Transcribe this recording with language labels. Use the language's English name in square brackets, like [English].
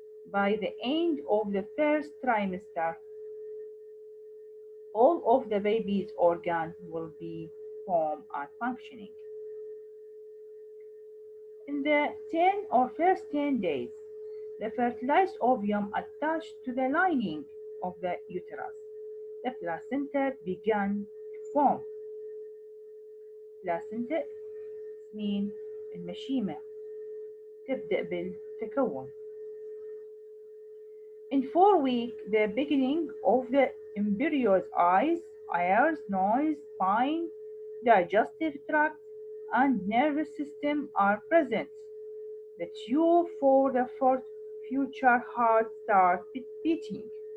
[English] By the end of the first trimester, all of the baby's organs will be formed and functioning. In the 10 or first 10 days, the fertilized ovum attached to the lining of the uterus, the placenta began to form. placenta mean [Arabic] المشيمة تبدأ بالتكون. [English] In 4 weeks, the beginning of the embryo's eyes, ears, nose, spine, digestive tract, and nervous system are present. The tube for the future heart starts beating.